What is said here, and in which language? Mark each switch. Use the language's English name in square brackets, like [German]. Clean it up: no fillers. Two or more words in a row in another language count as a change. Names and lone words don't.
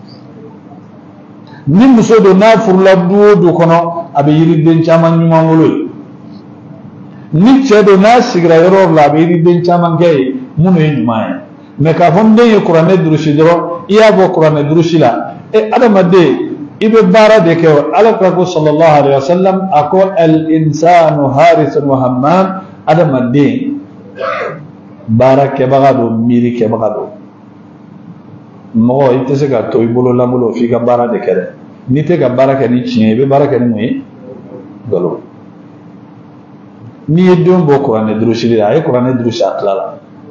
[Bambara] ni muso don n'a furula du o du kɔnɔ a bɛ yiriden caman ɲuman wolo ye ni cɛ don n'a sigira yɔrɔ la a bɛ yiriden caman kɛ ye minnu ye ɲuman ye mais k'a fɔ n den ye kuranɛ durusi dɔrɔn i y'a bɔ kuranɛ durusi la adamaden i bɛ baara de kɛ o ala ko [Arabic] صلى الله عليه وسلم [Bambara] a ko [Arabic] الإنسان حارث وهمام [Bambara] adamaden baara kɛbaga don miiri kɛbaga don mɔgɔ i tɛ se ka to i bolo lankolon f'i ka baara de kɛ dɛ n'i tɛ ka baara kɛ ni tiɲɛ i bɛ baara kɛ ni mun ye nkalon n'i ye den bɔ kuranɛ durusili la a ye kuranɛ durusi a tila la